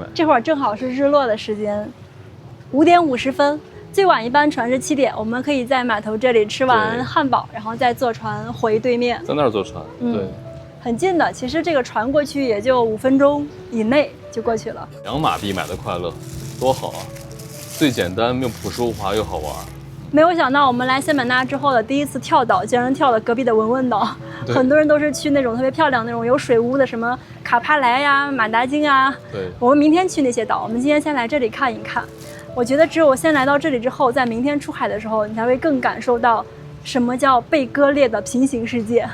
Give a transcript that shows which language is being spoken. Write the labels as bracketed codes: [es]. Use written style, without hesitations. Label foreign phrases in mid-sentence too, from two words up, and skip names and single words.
[zh] 這會兒正好是日落的時間，5點50分，最晚一班船是7點，我們可以在碼頭這裡吃完漢堡，然後再坐船回對面。在那兒坐船，對。很近的，其實這個船過去也就5分鐘以內就過去了。 2馬幣買的快樂，多好啊！最簡單又樸實無華又好玩。沒有想到我們來仙本那之後的第一次跳島，竟然跳了隔壁的文文島。很多人都是去那種特別漂亮那種有水屋的，什麼卡帕萊呀、馬達金啊。對。我們明天去那些島，我們今天先來這裡看一看。我覺得只有先來到這裡之後，在明天出海的時候，你才會更感受到什麼叫被割裂的平行世界。